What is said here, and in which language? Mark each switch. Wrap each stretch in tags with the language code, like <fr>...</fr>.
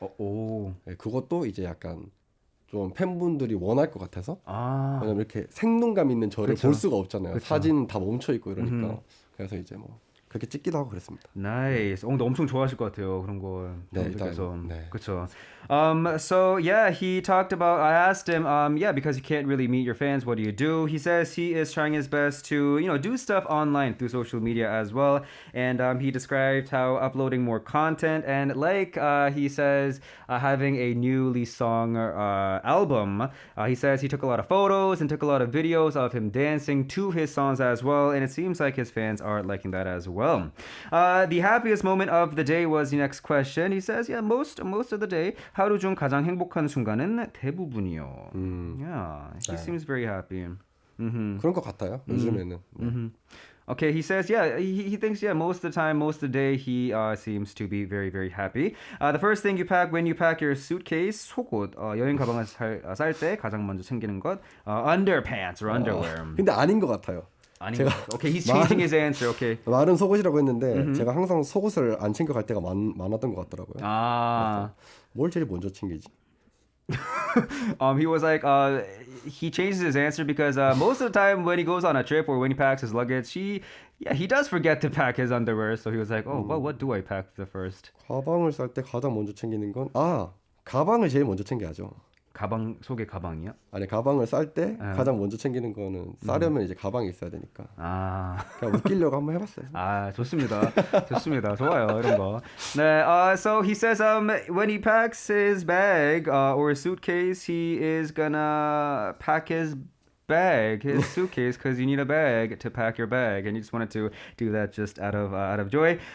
<ko>오, 네, 그것도 이제 약간 좀 팬분들이 원할 것 같아서 아, 왜냐면 이렇게 생동감 있는 저를 그쵸. 볼 수가 없잖아요. 그쵸. 사진 다 멈춰 있고 이러니까 그래서 이제 뭐 그렇게 찍기도 하고 그랬습니다.</ko> <en>nice.</en> <ko>근데 엄청 좋아하실 것 같아요. 그런 거. 네, 그래서 일단, 네.</ko> <en>그렇죠. So yeah, he talked about. I asked him, yeah, because you can't really meet your fans. What do you do? He says he is trying his best to, do stuff online through social media as well. And he described how uploading more content and he says having a newly song album. He says he took a lot of photos and took a lot of videos of him dancing to his songs as well. And it seems like his fans are liking that as well. The happiest moment of the day was the next question. He says, yeah, most of the day.</en> <ko>하루 중 가장 행복한 순간은 대부분이요.</ko> <en>Yeah, he seems very happy.</en> <ko>그런 것 같아요. 요즘에는. 네.</ko> <en>Okay, he says, yeah, he thinks, yeah, most of the time, most of the day, he seems to be very, very happy. The first thing you pack when you pack your suitcase,</en> <ko>속옷, 여행 가방을 쌀 때 가장 먼저 챙기는 것,</ko> <en>underpants or underwear.</en> <ko>근데 아닌 것 같아요. 아닌 것 같아요.</ko> <en>Okay, he's changing his answer. Okay.</en> <ko>말은 속옷이라고 했는데 제가 항상 속옷을 안 챙겨 갈 때가 많았던 것 같더라고요. 아. 뭘 제일 먼저 챙기지?</ko> <en>He was like, he changes his answer because most of the time when he goes on a trip or when he packs his luggage, he does forget to pack his underwear. So he was like, oh, well, what do I pack the first?</en> <ko>가방을 쌀 때 가장 먼저 챙기는 건 가방을 제일 먼저 챙겨야죠. 가방 속에 가방이요? 아니 가방을 쌀 때 가장 먼저 챙기는 거는 싸려면 이제 가방이 있어야 되니까. 아, 그냥 웃기려고 한번 해봤어요. 아 좋습니다, 좋습니다, 좋아요 이런 거.</ko> <en>네, so he says when he packs his bag or his suitcase, he is gonna pack his suitcase, because you need a bag to pack your bag, and you just wanted to do that just out of joy.</en>